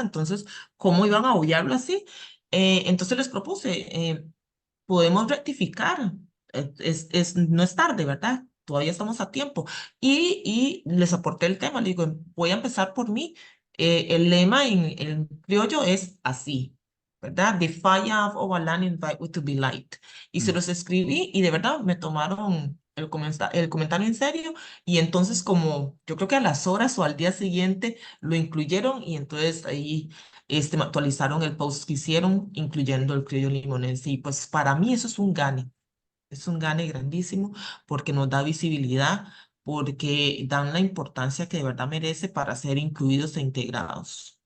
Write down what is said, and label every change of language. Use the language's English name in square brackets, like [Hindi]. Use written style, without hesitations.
[Spanish] Entonces, ¿cómo iban a obviarlo así? Entonces les propuse, podemos rectificar, no es tarde, ¿verdad? Todavía estamos a tiempo. Y les aporté el tema, le digo, voy a empezar por mí. El lema en criollo es así. ¿Verdad? [Jamaican Creole English] The fire of our land invite we to be light. [Spanish] Y se mm, los escribí y de verdad me tomaron el comentario en serio y entonces como yo creo que a las horas o al día siguiente lo incluyeron y entonces ahí me actualizaron el post que hicieron incluyendo el criollo limonense y pues para mí eso es un gane grandísimo porque nos da visibilidad, porque dan la importancia que de verdad merece para ser incluidos e integrados.